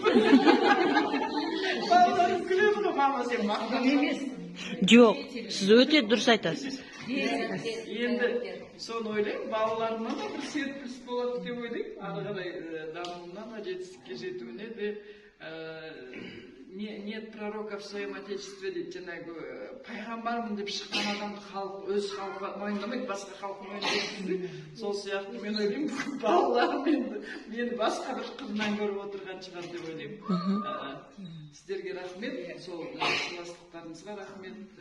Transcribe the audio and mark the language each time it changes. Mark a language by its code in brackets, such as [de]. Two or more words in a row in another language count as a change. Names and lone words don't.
[kk] Балаларым күледі ғой, мама сен мақтан емес. Жоқ, сіз өте дұрыс айтасыз. Енді соны ойлаймын, балаларыма да бір серпіліс болады деп ойлаймын. Ары қарай дамуына да жетістікке жетуіне де [ru] нет пророка в своем отечестве [kk] дейді, жаңағы пайғамбармын деп шыққан адамды халық өз халқы мойындамайды, басқа халық мойындайды. Сол сияқты мен ойлаймын, балаларым мені басқа бір қырынан көріп отырған шығар деп ойлаймын. Сіздерге рахмет, сол сыйластықтарыңызға рахмет.